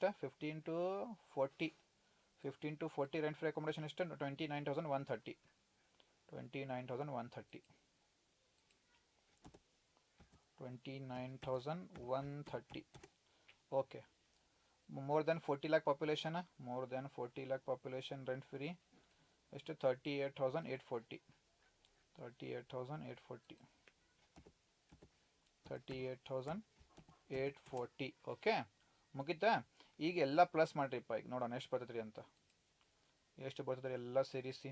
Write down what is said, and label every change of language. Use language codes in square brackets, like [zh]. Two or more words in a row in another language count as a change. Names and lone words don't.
[en] 15 to 40 rent free accommodation ಎಷ್ಟು? 29,130 29,130 ओके. more than 40 lakh population rent free ಎಷ್ಟು? [kn] 38,840 ಓಕೆ ಮುಗಿತಾ. ಈಗ ಎಲ್ಲ ಪ್ಲಸ್ ಮಾಡಿರಿಪ್ಪ. ಈಗ ನೋಡೋಣ ಎಷ್ಟು ಬರ್ತದ್ರಿ ಅಂತ. ಎಷ್ಟು ಬರ್ತದ್ರಿ ಎಲ್ಲ ಸೇರಿಸಿ.